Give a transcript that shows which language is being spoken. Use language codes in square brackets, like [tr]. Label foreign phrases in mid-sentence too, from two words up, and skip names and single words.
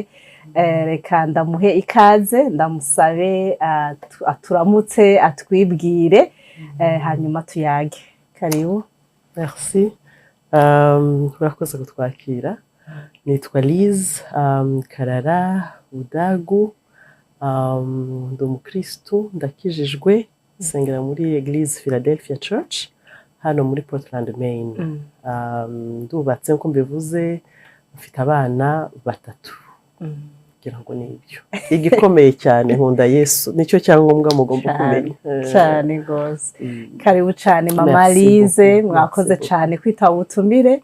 [rw] Reka ndamuhe ikaze, ndamusabe aturamutse, atwibwire, hanyuma tuyage. Karibu. Merci. Urakoze kutwakira. Nitwa Liz Karara Budagu, ndi umukristu, ndakijijwe, nsengera muri Eglise Philadelphia Church hano muri Portland, Maine. Ndubatse nko mbivuze, mfite abana 3. Kugira ngo nibyo igikomeye cyane, nkunda Yesu, nicyo cyangombwa mugomba kumenya cyane gose. Karibu cyane mama Lize, mwakoze cyane kwitaba ubutumire.